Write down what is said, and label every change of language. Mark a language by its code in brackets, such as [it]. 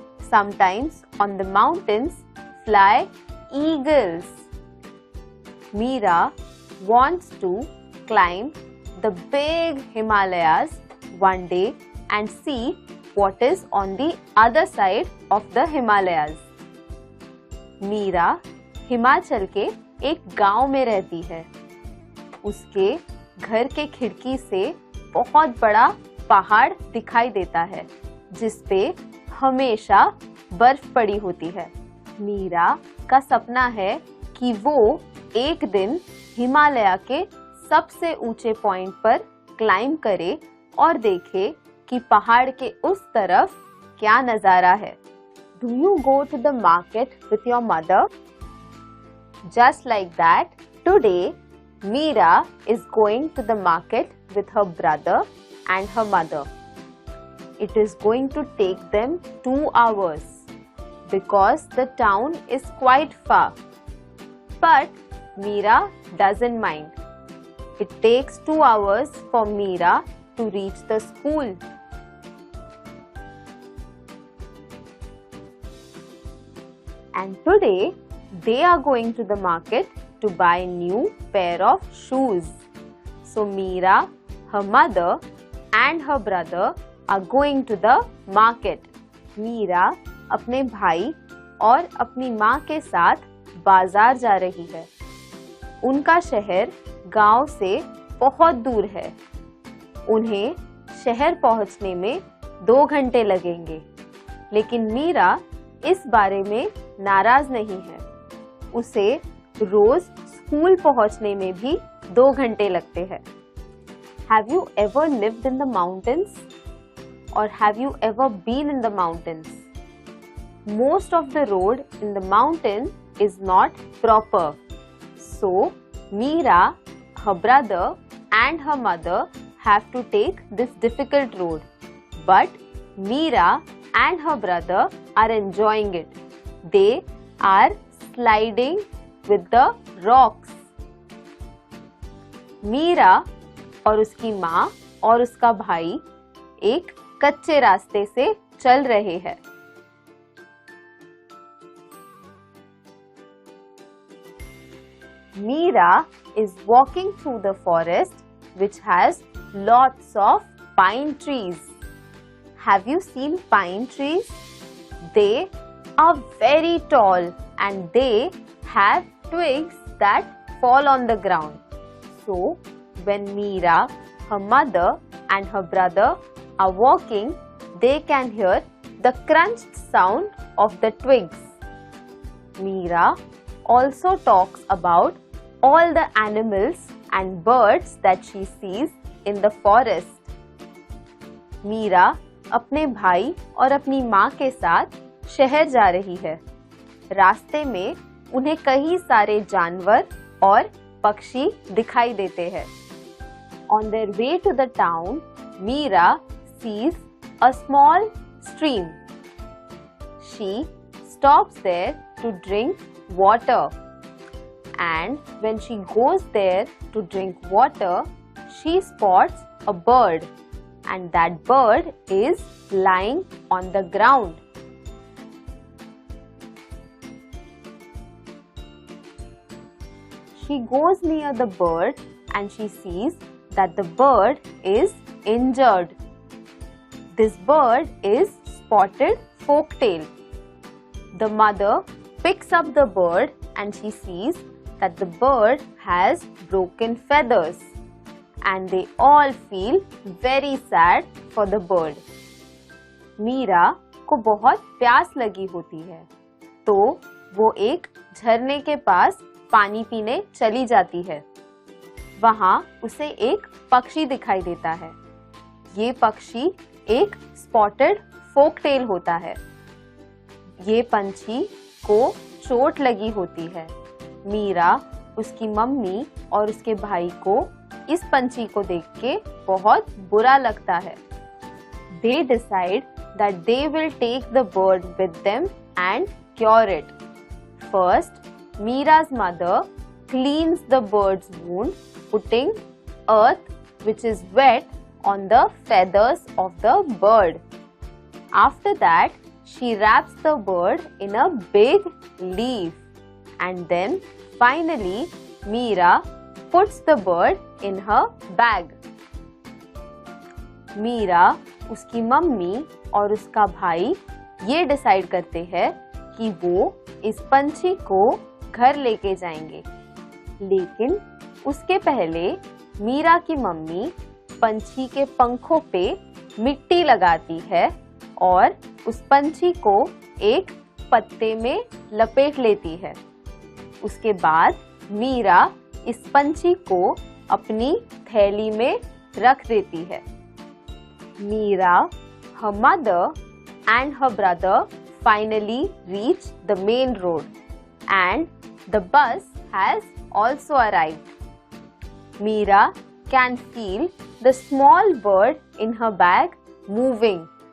[en] Sometimes on the mountains fly eagles. Meera wants to climb the big Himalayas one day and see what is on the other side of the Himalayas. [hi] Meera Himachal के एक गांव में रहती है. उसके घर के खिड़की से बहुत बड़ा पहाड़ दिखाई देता है जिस पे हमेशा बर्फ पड़ी होती है. मीरा का सपना है कि वो एक दिन हिमालय के सबसे ऊंचे पॉइंट पर क्लाइंब करे और देखे कि पहाड़ के उस तरफ क्या नजारा है. [en] Do you go to the market with your mother? Just like that, today Meera is going to the market with her brother and her mother. It is going to take them 2 hours because the town is quite far. But Meera doesn't mind. It takes 2 hours for Meera to reach the school. And today they are going to the market to buy a new pair of shoes. So Meera, her mother and her brother are going to the market. [hi] Meera अपने भाई और अपनी माँ के साथ बाजार जा रही है. उनका शहर गांव से बहुत दूर है. उन्हें शहर पहुंचने में 2 घंटे लगेंगे. लेकिन मीरा इस बारे में नाराज नहीं है. उसे रोज स्कूल पहुंचने में भी 2 घंटे लगते हैं. [en] Have you ever lived in the mountains? Or have you ever been in the mountains? Most of the road in the mountain is not proper. So, Meera, her brother and her mother have to take this difficult road. But Meera and her brother are enjoying it. They are sliding with the rocks. [hi] Meera और उसकी माँ और उसका भाई एक कच्चे रास्ते से चल रहे हैं. [en] Meera is walking through the forest which has lots of pine trees. Have you seen pine trees? They are very tall and they have twigs that fall on the ground. So, when Meera, her mother and her brother are walking, they can hear the crunched sound of the twigs. Meera also talks about all the animals and birds that she sees in the forest. [hi] Meera अपने भाई और अपनी माँ के साथ शहर जा रही है. रास्ते में उन्हें कई सारे जानवर और पक्षी दिखाई देते हैं. [en] On their way to the town, Meera sees a small stream. She stops there to drink water. And when she goes there to drink water, she spots a bird. And that bird is lying on the ground. She goes near the bird and she sees that the bird is injured. This bird is spotted forktail. The mother picks up the bird and she sees that the bird has broken feathers. And they all feel very sad for the bird. [hi] Meera को बहुत प्यास लगी होती है, तो वो एक झरने के पास पानी पीने चली जाती है. वहाँ उसे एक पक्षी दिखाई देता है. ये पक्षी एक स्पॉटेड फोकटेल होता है. ये पंछी को चोट लगी होती है. मीरा, उसकी मम्मी और उसके भाई को इस पंछी को देख के बहुत बुरा लगता है. [en] They decide that they will take the bird with them and cure it. First, Meera's mother cleans the bird's wound, putting earth which is wet on the feathers of the bird. After that, she wraps the bird in a big leaf. And then finally Meera puts the bird in her bag. [hi] Meera, उसकी mummy और उसका भाई ये decide करते हैं कि वो इस पंछी को घर लेके जाएंगे। लेकिन उसके पहले मीरा की मम्मी पंछी के पंखों पे मिट्टी लगाती है और उस पंछी को एक पत्ते में लपेट लेती है। उसके बाद मीरा इस पंछी को अपनी थैली में रख देती है। [en] Meera, her mother and her brother finally reach the main road and the bus has also arrived. Meera can feel the small bird in her bag moving.